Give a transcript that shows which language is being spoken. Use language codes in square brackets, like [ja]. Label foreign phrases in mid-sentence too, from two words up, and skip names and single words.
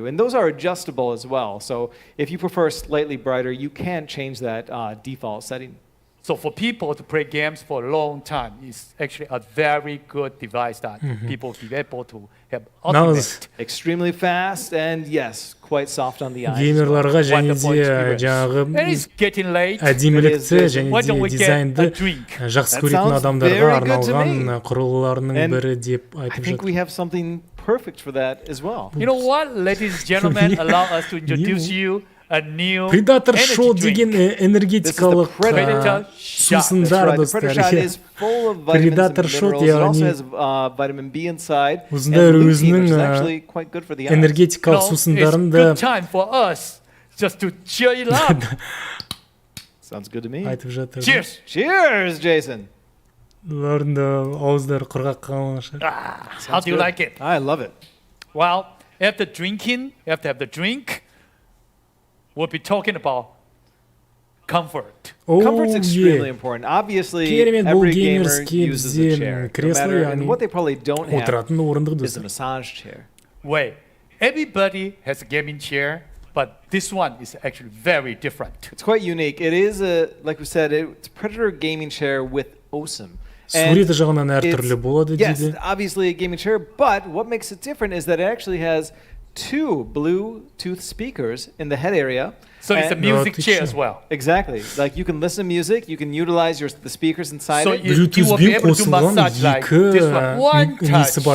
[en] And those are adjustable as well. So if you prefer slightly brighter, you can change that default setting. So for people to play games for a long time, it's actually a very good device that people will be able to have ultimate. Extremely fast and yes, quite soft on the eyes. [kk] Геймерларға және де жаңағы әдемілікті және де дизайнды жақсы көретін адамдарға арналған құрылғыларының бірі деп айтып жатыр. [en] I think we have something perfect for that as well. You know what, ladies and gentlemen, allow us to introduce you a new [kk] Predator Shot деген энергетикалық сусындар достар. Predator Shot яғни осындай өзінің энергетикалық сусындарында [en] just to cheer you up. Sounds good to me. [kk] айтып жатыр. [en] Cheers. Cheers, Jason. [kk] Олардың да ауыздары құрғақ қалған шығар. [en] How do you like it? I love it. Well, after drinking, you have to have the drink. We'll be talking about comfort. Comfort's extremely important. Obviously, every gamer uses a chair. No matter, and what they probably don't have is a massage chair. Wait, everybody has a gaming chair, but this one is actually very different. It's quite unique. It is like we said, it's a Predator gaming chair with OSIM. [kk] Суреті жағынан әртүрлі болады дейді. [en] Yes, obviously a gaming chair, but what makes it different is that it actually has two Bluetooth speakers in the head area. So it's a music chair as well. Exactly. Like you can listen to music, you can utilize the speakers inside so it. You will be able to do massage like this one touch.